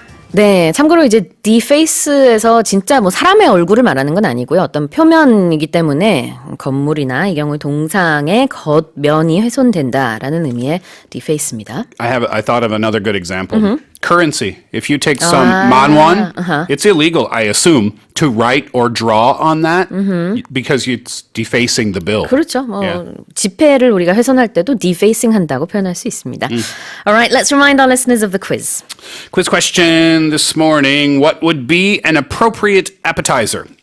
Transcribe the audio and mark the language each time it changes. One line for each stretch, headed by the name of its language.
Korean: 네, 참고로 이제 deface에서 진짜 뭐 사람의 얼굴을 말하는 건 아니고요. 어떤 표면이기 때문에 건물이나 이 경우 동상의 겉면이 훼손된다라는 의미의 deface입니다.
English: I thought of another good example. Currency. If you take some manwon, it's illegal, I assume, to write or draw on that because it's defacing the bill.
Korean: 그렇죠. 뭐
English: Yeah.
Korean: 지폐를 우리가 훼손할 때도 defacing 한다고 표현할 수 있습니다.
English: All right, let's remind our listeners of the quiz. Quiz question this morning. What would be an appropriate appetizer?